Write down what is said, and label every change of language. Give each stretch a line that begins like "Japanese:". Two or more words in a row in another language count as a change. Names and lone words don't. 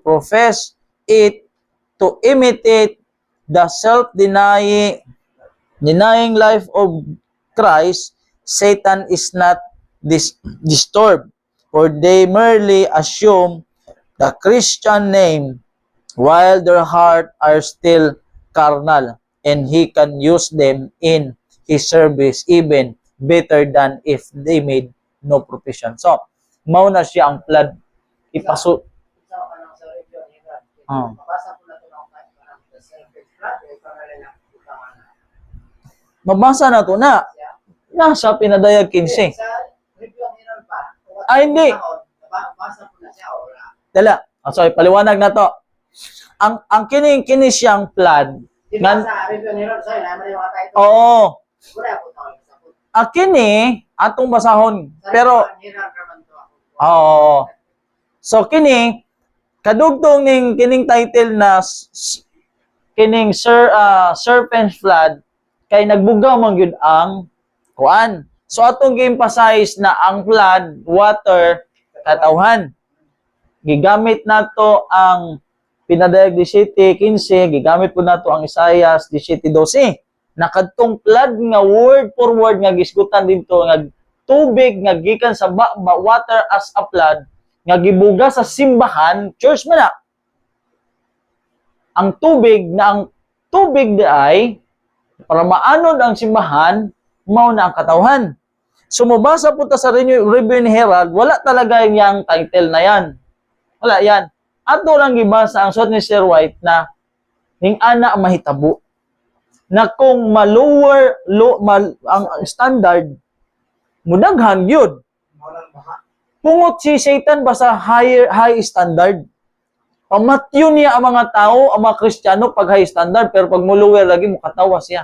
English: profess it to imitate the self-denying life of Christ, Satan is not disturbed, for they merely assume the Christian name while their heart are still carnal, and he can use them in his service even better than if they made no profession.
Cebuano: So, mao na siya ang flood. Ipaso. Mabasa na to na. Nasa pinadayag 15. Ay, hindi. Dala. Sorry, paliwanag na to. Ang kini siyang flood. Oo. Kini atong basahon. Pero Oo. So kini kadugtong ning kining title na kining serpent flood kay nagbugaw man gyud ang kuan. So atong gi-emphasize na ang flood water katawhan. Gigamit nato ang pinadayag 17:15, gigamit po nato ang Isaiah 17:12. Nakadtong flood nga
English: word for word
Cebuano: nga gisgutan dito nga tubig nga gikan sa
English: water as a flood
Cebuano: nga gibuga sa simbahan, church man na. Ang tubig di ay para maanod ang simbahan, mao na ang katawhan. So mabasa po ta sa Review and Herald,
Filipino: wala talaga yung title na yan. Wala yan.
Cebuano: Ato lang gibasa ang suot ni Sir White na ning ana ang mahitabo. Na kung ang standard, mudaghan yun. Mawalan baha. Pungot si Satan ba sa
English: high standard?
Cebuano: Pamatyon niya ang mga tao, ang mga Kristiyano pag
English: high standard,
Cebuano: pero pag mo lower lagi mo katawa siya.